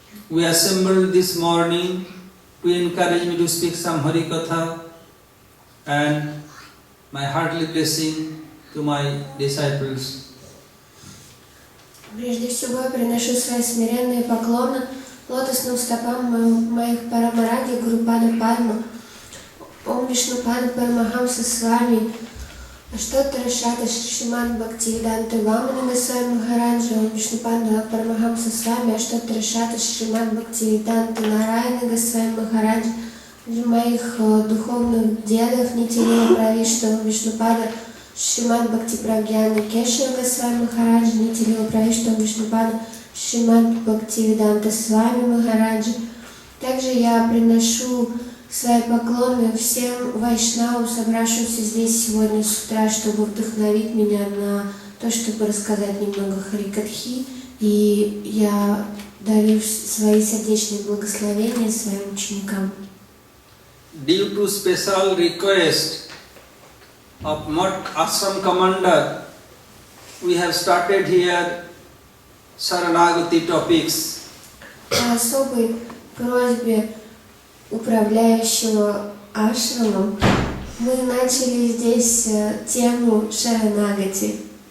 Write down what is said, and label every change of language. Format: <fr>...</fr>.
<en>We assembled this morning to encourage me to speak some Hari Katha, and my heartily blessing to my disciples.</en> <ru>Прежде всего я приношу свои смиренные поклоны лотосным стопам моих Парамаради Гурупада Падма, Ом Вишну Пада Парамахамса с вами, Аштотара Шата Шримад Бхактивиданта Вамана Госвами Махараджа, Ом Вишну Пада Парамахамса с вами, Аштотара Шата Шримад Бхактивиданта Нараяна Госвами Махараджа, моих духовных дедов Нитилила Правишта, Ом Вишну Пада Шримад Бхакти Прагьяна Кешава Госвами Махараджа, Нитилила Правишта, Ом Вишну Пада Шримад Бхактивиданта Свами Махараджа. Также я приношу свои поклоны всем вайшнавам, собравшимся здесь сегодня с утра, чтобы вдохновить меня на то, чтобы рассказать немного Харикатхи. И я дарю свои сердечные благословения своим ученикам.</ru> <en>Due to special request of Math Ashram Commander, we have started here Saranagati topics.</en> <ru>По особой просьбе управляющего ашрамом мы начали здесь тему Шаранагати.</ru>